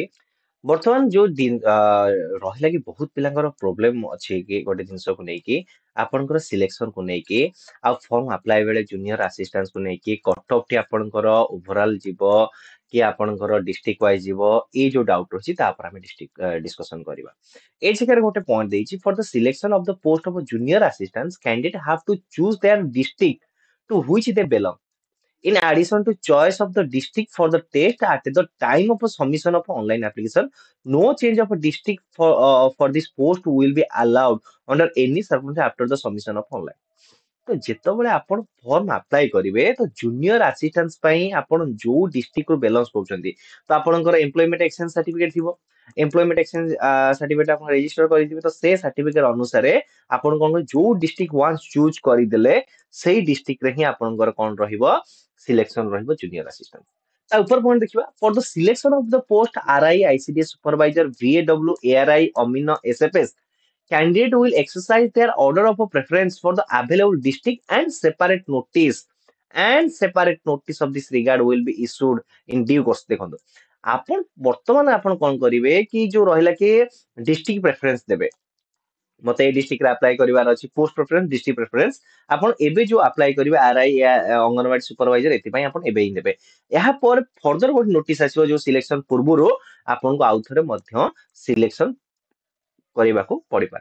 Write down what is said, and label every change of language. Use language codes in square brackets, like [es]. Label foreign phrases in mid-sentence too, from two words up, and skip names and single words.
[or] ବର୍ତ୍ତମାନ ଯୋଉ ରହିଲା କି ବହୁତ ପିଲାଙ୍କର ପ୍ରୋବ୍ଲେମ ଅଛି କି ଗୋଟେ ଜିନିଷକୁ ନେଇକି ଆପଣଙ୍କର ସିଲେକ୍ସନ କୁ ନେଇକି, ଆଉ [en] form apply [or] ବେଳେ [en] junior assistant [or] କୁ ନେଇକି [en] cut off [or] ଟି ଆପଣଙ୍କର ଓଭରଅଲ ଯିବ କି ଆପଣଙ୍କର [en] district wise [or] ଯିବ, ଏଇ ଯୋଉ ଡାଉଟ ରହୁଛି ତାପରେ ଆମେ ଡିସ୍କସନ କରିବା। [bn] এই জায়গায় [or] ଗୋଟେ পয়েন্ট ଦେଇଛି, [en] for the selection of the post of junior assistants candidate have to choose their district to which they belong in addition to choice of the district for the test at the time of a submission of online application. No change of a district for this post will be allowed under any circumstance after the submission of online. [or] तो ଯେତେବେଳେ ଆପଣ [en] form apply [or] କରିବେ ତ [en] junior assistant [or] ପାଇଁ ଆପଣ ଯୋଉ ଡିଷ୍ଟ୍ରିକ୍ଟ ରୁ ବିଲଙ୍ଗସ୍ କରୁଛନ୍ତି ତ ଆପଣଙ୍କର [en] employment exchange certificate [or] ଥିବ। [en] employment exchange certificate [or] ଆପଣ ରେଜିଷ୍ଟର କରିଥିବେ ତ ସେ ସାର୍ଟିଫିକେଟ ଅନୁସାରେ ଆପଣ କଣ କରିବେ, ଯୋଉ [en] district once choose [or] କରିଦେଲେ ସେଇ ଡିଷ୍ଟ୍ରିକ୍ଟରେ ହିଁ ଆପଣଙ୍କର କଣ ରହିବ, ସିଲେକ୍ସନ ରହିବ [en] junior assistant. [or] ତା ଉପର ପଏଣ୍ଟ ଦେଖିବା, [en] for the selection of the post RI ICDS supervisor VAW ARI Amin SFS candidate will exercise their order of a preference for the available district and separate notice of this regard will be issued in due course। [or] ଦେଖନ୍ତୁ ଆପଣ ବର୍ତ୍ତମାନ ଆପଣ କଣ କରିବେ କି ଯୋଉ ରହିଲା କି [en] district preference [or] ଦେବେ, ମତେ ଏଇ ଡିଷ୍ଟ୍ରିକ୍ଟରେ ଆପ୍ଲାଏ କରିବାର ଅଛି, [en] post preference district preference [or] ଆପଣ ଏବେ ଯୋଉ ଆପ୍ଲାଏ କରିବେ ଆରଆଇ ଅଙ୍ଗନବାଡି ସୁପରଭାଇଜର ଏଥିପାଇଁ ଆପଣ ଏବେ ହିଁ ଦେବେ। ଏହା ପରେ ଫର୍ଦର ଗୋଟେ ନୋଟିସ ଆସିବ ଯୋଉ ସିଲେକ୍ସନ ପୂର୍ବରୁ ଆପଣଙ୍କୁ ଆଉ ଥରେ ମଧ୍ୟ ସିଲେକ୍ସନ କରିବାକୁ ପଡିପାରେ।